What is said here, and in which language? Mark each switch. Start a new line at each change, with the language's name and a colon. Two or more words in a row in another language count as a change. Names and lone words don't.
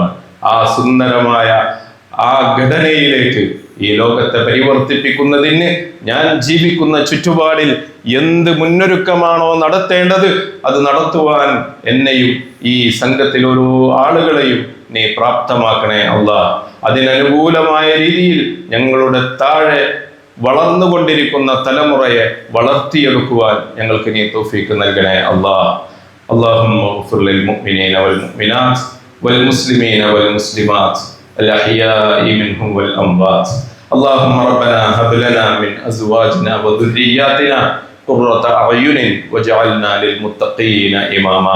Malayalam: ആ സുന്ദരമായ ആ ഘടനയിലേക്ക് ഈ ലോകത്തെ പരിവർത്തിപ്പിക്കുന്നതിന് ഞാൻ ജീവിക്കുന്ന ചുറ്റുപാടിൽ എന്ത് മുന്നൊരുക്കമാണോ നടത്തേണ്ടത് അത് നടത്തുവാൻ എന്നെയും ഈ സംഘത്തിൽ ഓരോ ആളുകളെയും നീ പ്രാപ്തമാക്കണേ അല്ലാഹ്. അതിനനുകൂലമായ രീതിയിൽ ഞങ്ങളുടെ താഴെ വളർന്നുകൊണ്ടിരിക്കുന്ന തലമുറയെ വളർത്തിയെടുക്കുവാൻ ഞങ്ങൾക്ക് നീ തൗഫീഖ് നൽകണേ അല്ലാഹ്.
Arabic: اللهم اغفر للمؤمنين والمؤمنات والمسلمين والمسلمات الأحياء منهم والأموات. اللهم ربنا هب لنا من أزواجنا وذرياتنا قرة أعين واجعلنا للمتقين إماما.